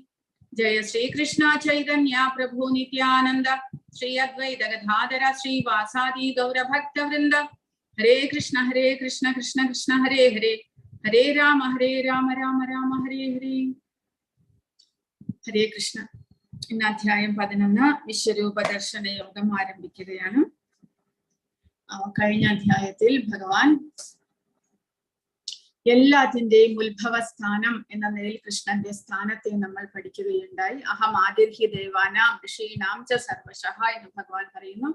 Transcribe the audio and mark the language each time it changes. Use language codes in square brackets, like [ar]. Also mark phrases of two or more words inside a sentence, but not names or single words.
[sa] जय श्री कृष्ण चैतन्य प्रभु नित्यानन्द श्री अद्वैत गदाधर श्री वासादि गौर भक्त वृन्द. हरे कृष्ण कृष्ण कृष्ण हरे हरे, हरे राम राम हरे हरे, Hare Rama Rama Hare Hare. हरे कृष्ण. [ml] In Adhyayam 11 Vishwarupa Darshana Yogam ആരംഭിക്കുകയാണ്. കഴിഞ്ഞ അധ്യായത്തിൽ ഭഗവാൻ എല്ലാത്തിന്റെയും ഉത്ഭവസ്ഥാനം എന്ന നിലയിൽ കൃഷ്ണന്റെ സ്ഥാനത്തെ നമ്മൾ പഠിക്കുകയുണ്ടായി. [sa] അഹം ആദിർഹി ദേവാനാം ഋഷീണാം ച സർവശഃ [ml] എന്ന് ഭഗവാൻ പറയുന്നു.